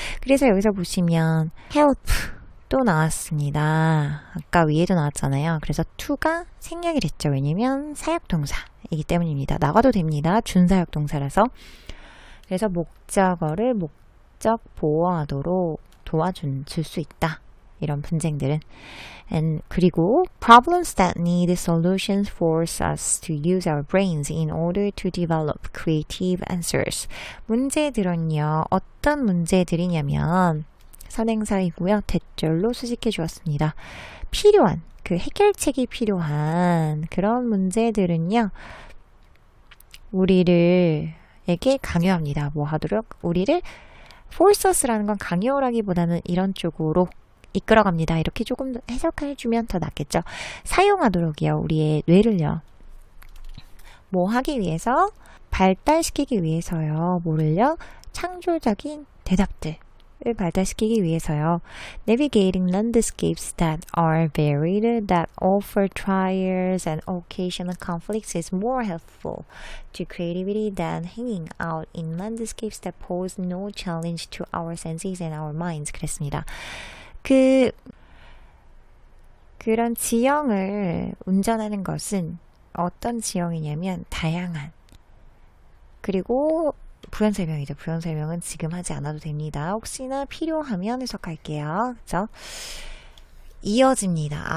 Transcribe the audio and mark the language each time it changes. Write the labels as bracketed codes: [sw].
[ko] 그래서 여기서 보시면 help 또 나왔습니다. 아까 위에도 나왔잖아요. 그래서 to가 생략이 됐죠. 왜냐면 사역동사이기 때문입니다. 나가도 됩니다. 준사역동사라서. 그래서 목적어를 목적 보호하도록 줄 수 있다. 이런 분쟁들은. 그리고 [en] problems that need solutions force us to use our brains in order to develop creative answers. [ko] 문제들은요. 어떤 문제들이냐면 선행사이고요. 대절로 수식해 주었습니다. 필요한 그 해결책이 필요한 그런 문제들은요. 우리에게 강요합니다. 뭐 하도록? 우리를 [en] force us [ko] 라는 건 강요라기보다는 이런 쪽으로 이끌어갑니다. 이렇게 조금 해석해주면 더 낫겠죠. 사용하도록이요. 우리의 뇌를요. 뭐 하기 위해서? 발달시키기 위해서요. 뭐를요? 창조적인 대답들을 발달시키기 위해서요. [en] Navigating landscapes that are varied, that offer trials and occasional conflicts is more helpful to creativity than hanging out in landscapes that pose no challenge to our senses and our minds. [ko] 그랬습니다. 그런 지형을 운전하는 것은 어떤 지형이냐면 다양한 그리고 부연 설명이죠. 부연 설명은 지금 하지 않아도 됩니다. 혹시나 필요하면 해석할게요. 그죠? 이어집니다.